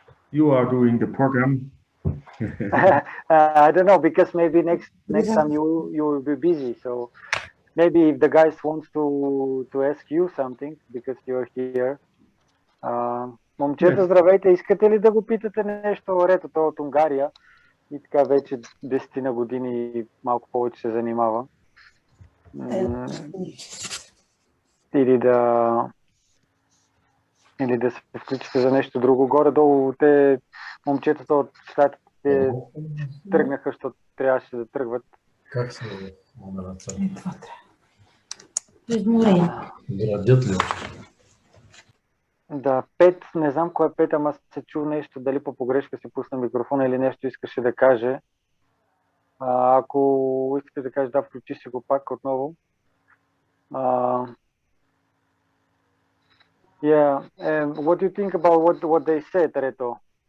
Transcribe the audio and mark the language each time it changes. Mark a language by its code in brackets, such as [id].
[en] You are doing the program. I don't know, because maybe next time you will be busy. So maybe if the guys wants to ask you something because you're here. [bg] Момчета, здравейте! Искате ли да го питате нещо? Рето, той от Унгария и така вече 10 години и малко повече се занимава. или да се включите за нещо друго. Горе-долу те, момчетата от щатите тръгнаха, защото трябваше да тръгват. Как се номерата? Това трябва. Изморени. Градят ли? Да, Пет, не знам кой е Пет, ама се чу нещо, дали по погрешка си пусна микрофона или нещо искаше да каже. Ако искате да кажеш, да, включи си го пак отново. [en] Yeah, and what do you think about what they said, Reto?